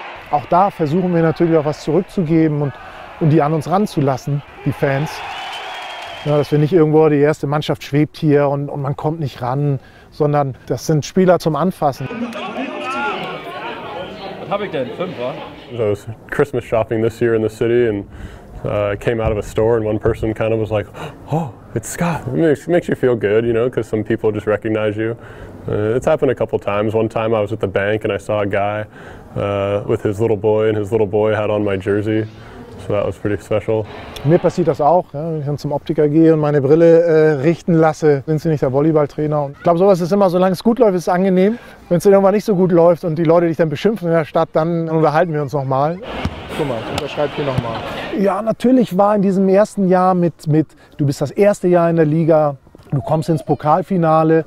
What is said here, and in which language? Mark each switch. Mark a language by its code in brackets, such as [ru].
[de] Auch da versuchen wir natürlich auch was zurückzugeben und die an uns ranzulassen, die Fans. Ja, dass wir nicht irgendwo, die erste Mannschaft schwebt hier und man kommt nicht ran, sondern das sind Spieler zum Anfassen. Was habe ich denn? 5er? [en] I was Christmas shopping this year in the city and I came out of a store and one person kind of was like, oh, it's Scott. It makes you feel good, you know, because some people just recognize you. It's happened a couple times. One time I was at the bank and I saw a guy with his little boy and his little boy had on my jersey. So that was pretty special. [de] Mir passiert das auch, ja, wenn ich dann zum Optiker gehe und meine Brille richten lasse, sind sie nicht der Volleyballtrainer. Und ich glaube, sowas ist immer, solange es gut läuft, ist es angenehm. Wenn es dann irgendwann nicht so gut läuft und die Leute dich dann beschimpfen in der Stadt, dann unterhalten wir uns nochmal. Guck mal, ich unterschreibe hier nochmal. Ja, natürlich war in diesem ersten Jahr mit du bist das erste Jahr in der Liga, du kommst ins Pokalfinale.